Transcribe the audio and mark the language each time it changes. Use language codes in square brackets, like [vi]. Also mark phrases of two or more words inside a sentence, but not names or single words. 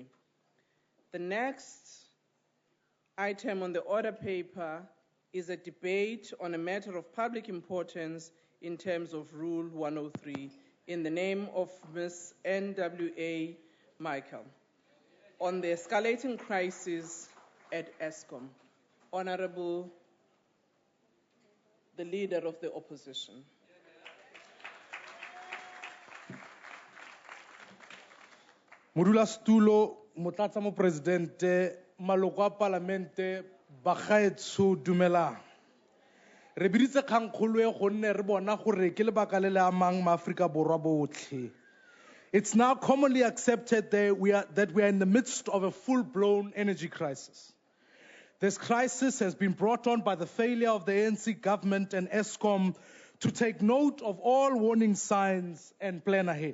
[en] The next item on the order paper is a debate on a matter of public importance in terms of Rule 103 in the name of Ms. N.W.A. Michael on the escalating crisis at Eskom. Honorable, the Leader of the Opposition. [tn] Modulasetulo, Motlatsa Mopresidente, maloko a Palamente, bagaetsho dumelang. Re biditse kgangkgolo e gonne re bona gore ke lebaka le le amang maAfrika Borwa botlhe. [en] It's now commonly accepted that we are in the midst of a full-blown energy crisis. This crisis has been brought on by the failure of the ANC government and Eskom to take note of all warning signs and plan ahead.